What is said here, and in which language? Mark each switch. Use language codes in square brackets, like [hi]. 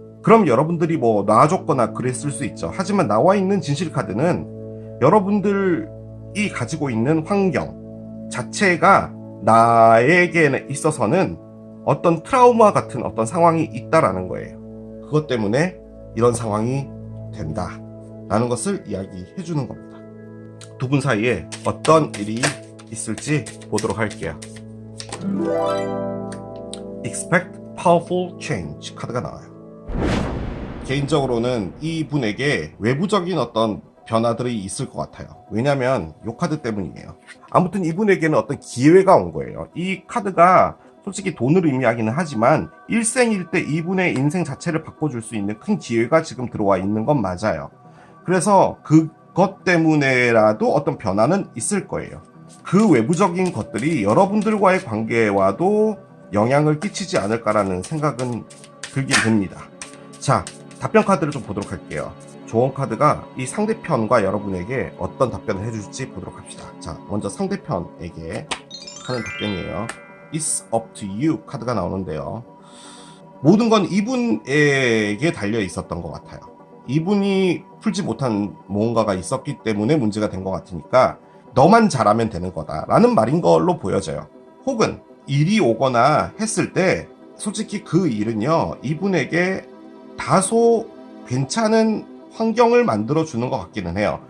[ko] 그럼 여러분들이 뭐 놔줬거나 그랬을 수 있죠. 하지만 나와 있는 진실 카드는 여러분들이 가지고 있는 환경 자체가 나에게 있어서는 어떤 트라우마 같은 어떤 상황이 있다라는 거예요. 그것 때문에 이런 상황이 된다 라는 것을 이야기해 주는 겁니다. 두 분 사이에 어떤 일이 있을지 보도록 할게요. [en] Expect Powerful Change [ko] 카드가 나와요. 개인적으로는 이분에게 외부적인 어떤 변화들이 있을 것 같아요. 왜냐면 이 카드 때문이에요. 아무튼 이분에게는 어떤 기회가 온 거예요. 이 카드가 솔직히 돈을 의미하기는 하지만 일생일 때 이분의 인생 자체를 바꿔줄 수 있는 큰 기회가 지금 들어와 있는 건 맞아요. 그래서 그것 때문에라도 어떤 변화는 있을 거예요. 그 외부적인 것들이 여러분들과의 관계와도 영향을 끼치지 않을까라는 생각은 들긴 듭니다. 자, 답변 카드를 좀 보도록 할게요. 조언 카드가 이 상대편과 여러분에게 어떤 답변을 해줄지 보도록 합시다. 자, 먼저 상대편에게 하는 답변이에요. [en] It's up to you [ko] 카드가 나오는데요. 모든 건 이분에게 달려 있었던 것 같아요. 이분이 풀지 못한 뭔가가 있었기 때문에 문제가 된 것 같으니까 너만 잘하면 되는 거다라는 말인 걸로 보여져요. 혹은 일이 오거나 했을 때 솔직히 그 일은요, 이분에게 다소 괜찮은 환경을 만들어주는 것 같기는 해요.